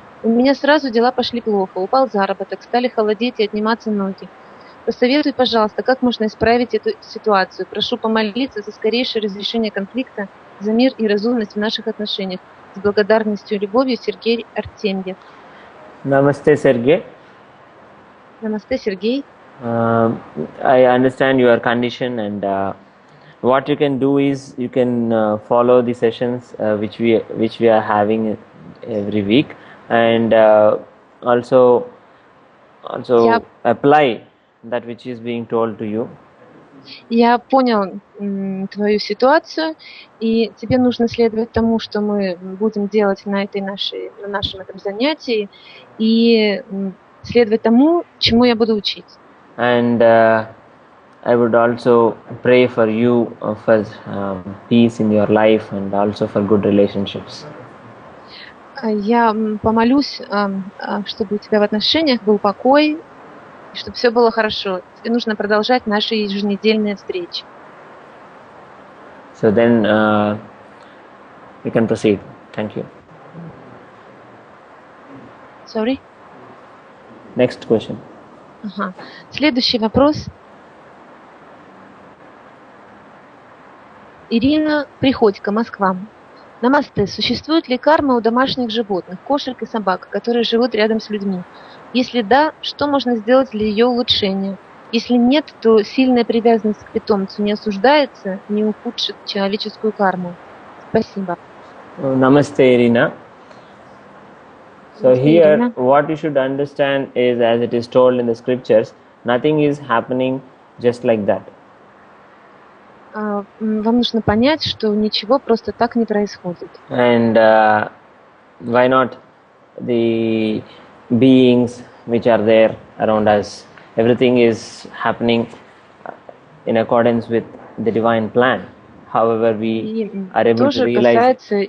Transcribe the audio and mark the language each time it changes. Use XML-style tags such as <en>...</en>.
<ru>У меня сразу дела пошли плохо, упал заработок, стали холодеть и отниматься ноги. Посоветуй, пожалуйста, как можно исправить эту ситуацию. Прошу помолиться за скорейшее разрешение конфликта, за мир и разумность в наших отношениях. С благодарностью и любовью, Сергей Артемьев.</ru> <en>Namaste, Sergey.</en> <ru>Намасте, Сергей.</ru> <en>I understand your condition, and what you can do is you can follow the sessions which we are having every week, and also apply that which is being told to you.</en> <ru>Я понял твою ситуацию, и тебе нужно следовать тому, что мы будем делать на нашем этом занятии, и следовать тому, чему я буду учить.</ru> <en>And I would also pray for you for peace in your life and also for good relationships.</en> <ru>Я помолюсь, чтобы у тебя в отношениях был покой, и чтобы все было хорошо. Тебе нужно продолжать наши еженедельные встречи.</ru> <en>So then we can proceed. Thank you. Sorry? Next question.</en> <ru>Ага. Следующий вопрос. Ирина Приходько, Москва. Намасте. Существует ли карма у домашних животных, кошек и собак, которые живут рядом с людьми? Если да, что можно сделать для ее улучшения? Если нет, то сильная привязанность к питомцу не осуждается, не ухудшит человеческую карму. Спасибо.</ru> <en>Namaste, Irina. So Namaste, here, Irina. what you should understand is, as it is told in the scriptures, nothing is happening just like that.</en> <ru>Вам нужно понять, что ничего просто так не происходит.</ru> <en>And why not the beings which are there around us? Everything is happening in accordance with the divine plan. However, we are able to realize.</en>